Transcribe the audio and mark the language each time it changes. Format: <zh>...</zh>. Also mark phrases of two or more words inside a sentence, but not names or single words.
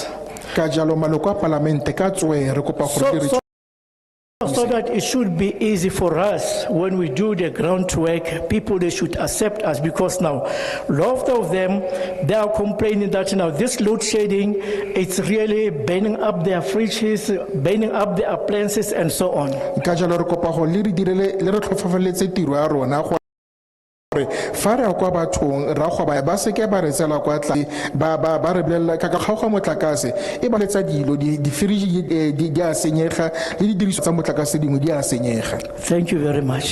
<tn>Ka jalo maloko a parlamente ka tswe re kopa gore re</tn> <en>So that it should be easy for us when we do the groundwork, people, they should accept us, because now, lot of them, they are complaining that now this load shedding, it's really burning up their fridges, burning up their appliances and so on.</en> <tn>ka jalo re kopa go le re direle le re tlhofafaletse tiro ya rona gore fa re kwa bathong ra go ba se ke ba re tsela kwa tla ba re bolela ka kgaoga motlakase e ba letsa dilo di fridge di a senyega le di diriso tsa motlakase dingwe di a senyega.</tn> <en>Thank you very much.</en>